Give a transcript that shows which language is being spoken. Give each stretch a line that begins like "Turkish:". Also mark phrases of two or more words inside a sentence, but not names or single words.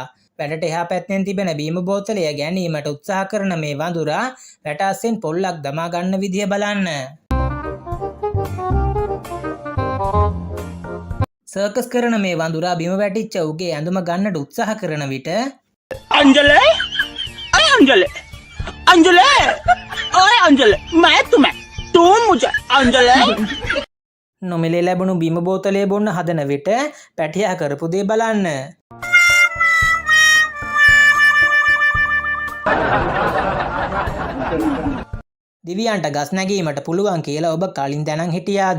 Sinhala: වැඩට එහා පැත්තෙන් තිබෙන බීම බෝතලය ගැනීමට උත්සාහ කරන මේ වඳුරා වැට අස්සෙන් පොල්ලක් දමා ගන්න විදිය බලන්න. සර්කස් කරන මේ වඳුරා බිම වැටිච්ච උගේ ඇඳුම ගන්නට උත්සාහ කරන විට
Hindi: अंजलि अरे अंजलि अंजलि ओए अंजलि मैं तुम्हें तुम मुझे अंजलि
Sinhala: නොමිලේ ලැබුණු බිම බෝතලය බොන්න හදන විට පැටියා කරපු දේ බලන්න. දිවියන්ට ගස් නැගීමට පුළුවන් කියලා ඔබ කලින් දැනන් හිටියාද?